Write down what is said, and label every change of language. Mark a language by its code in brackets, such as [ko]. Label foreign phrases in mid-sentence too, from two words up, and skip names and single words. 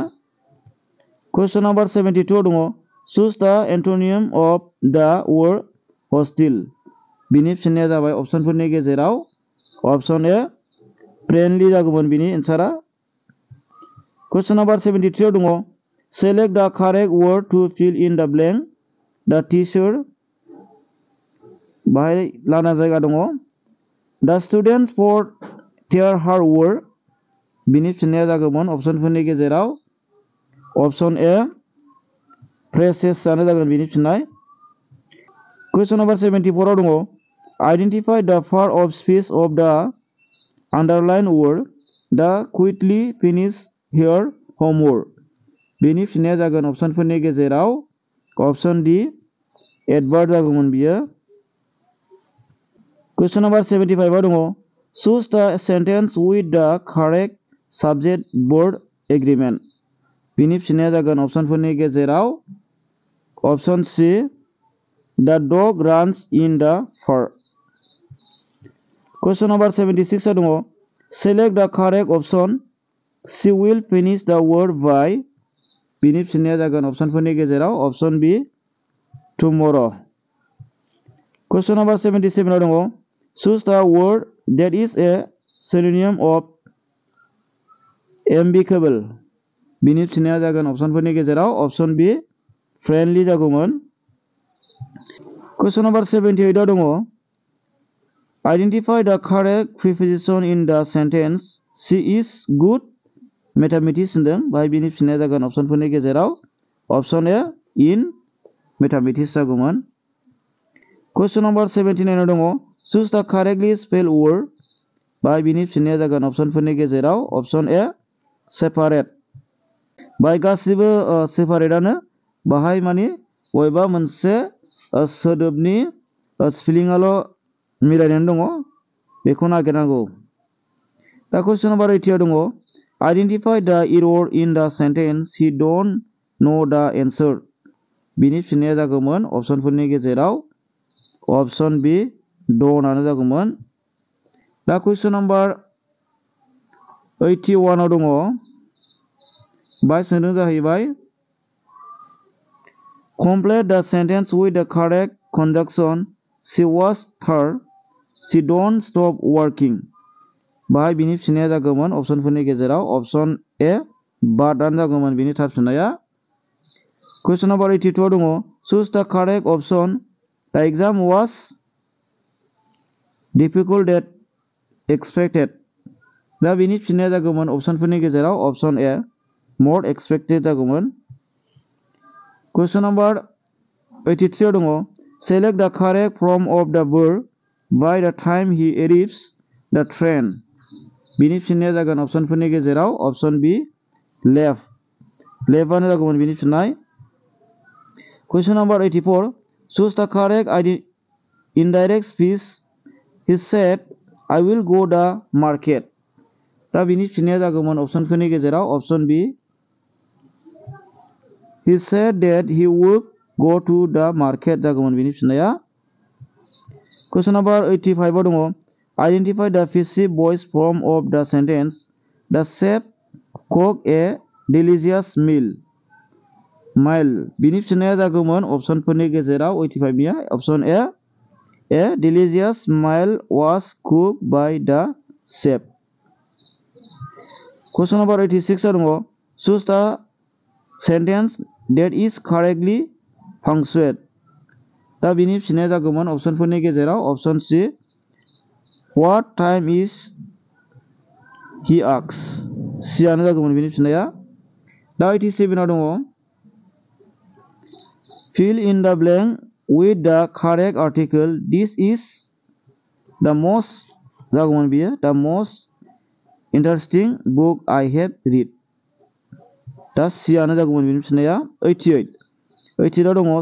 [en] question number 72 दङ choose the antonym of the word hostile. [brx] बिनि फिननाया जाबाय अपसनफोरनि गेजेराव अपसन ए फ्रेन्डलि जागौमोन बिनि एन्सारा। [en] question number 73 दङ Select the correct word to fill in the blank. The teacher [brx] बाहाय लाना जायगा दङ [en] The students for their hard work बिनि फिननाया जागोन अपसनफोरनि गेजेराव Option A praises [brx] आनो जागोन बिनि फिननाय [en] Question number 74 [brx] आव दङ [en] Identify the part of speech of the underlined word that quickly finish her homework [brx] बिनि फिननाया जागोन अपसनफोरनि गेजेराव [en] Option D adverb [brx] जागौमोन बियो [en] Question number 75 आव दङ Choose the sentence with the correct subject verb agreement बिनि [brx] फिननाया जागोन अपसनफोरनि गेजेराव [en] Option C The dog runs in the park Question number 76 [brx] आव दङ [en] Select the correct option She will finish the word by [brx] बिनि फिननाया जागोन अपसनफोरनि गेजेराव [en] Option B tomorrow Question number 77 [brx] आव दङ [en] Choose the word that is a synonym of amicable [brx] बिनि फिननाया जागोन अपसनफोरनि गेजेराव [en] Option B friendly जागौमोन Question number 78 [brx] आव दङ [en] Identify the correct preposition in the sentence She is good [brx] mathematics होनदों बाहाय बिनि फिननाया जागोन अपसनफोरनि गेजेराव [en] Option A in mathematics [brx] जागौमोन [en] Question number 79 [brx] आव दङ Choose [en] the correctly spelled word [brx] बाहाय बिनि फिननाया जागोन अपसनफोरनि गेजेराव [en] Option A separate [brx] बाहाय गासिबो separate आनो बाहाय माने बबेबा मोनसे सोदोबनि स्पेलिं आल' मिलायनानै दङ बेखौ नागिरनांगौ दा [en] question number 80 [brx] आव दङ [en] Identify the error in the sentence he don't know the answer [brx] बिनि फिननाया जागौमोन अपसनफोरनि गेजेराव [en] Option B don't [brx] आनो जागौमोन दा [en] question number 81 [brx] आव दङ बाय सोंदों जाहैबाय [en] Complete the sentence with the correct conjunction She was third She don't stop working बाहाय [brx] बिनि फिननाया जागौमोन अपसनफोरनि गेजेराव [en] Option A but [brx] आनो जागौमोन बिनि थार फिननाया [en] Question number 82 [brx] आव दङ [en] Choose the correct option The exam was difficult than expected दा [brx] बिनि फिननाया जागौमोन अपसनफोरनि गेजेराव [en] Option A more expected जागौमोन Question number 83 [brx] आव दङ [en] Select the correct form of the verb by the time he arrives the train [brx] बिनि फिननाया जागोन अपसनफोरनि गेजेराव [en] Option B left [brx] आनो जागौमोन बिनि फिननाय [en] Question number 84 Choose the correct indirect speech He said I will go the market [brx] दा बिनि फिननाया जागौमोन अपसनफोरनि गेजेराव [en] Option B He said that he would go to the market [brx] जागौमोन बिनि फिननाया [en] Question number 85 [brx] आव दङ [en] Identify the passive voice form of the sentence The chef cooked a delicious meal [brx] बिनि फिननाया जागौमोन अपसनफोरनि गेजेराव 85 निया [en] Option A A delicious meal was cooked by the chef Question number 86 [brx] आव दङ [en] Choose the sentence that is correctly punctuated [brx] दा बिनि फिननाया जागौमोन अपसनफोरनि गेजेराव [en] Option C What time is he asks C [brx] आनो जागौमोन बिनि फिननाया दा [en] 87 [brx] आव दङ [en] Fill in the blank with the correct article This is the most [brx] जागौमोन बियो [en] The most interesting book I have read दा C [brx] आनो जागौमोन बिनि फिननाया [en] 88 [brx] आव दङ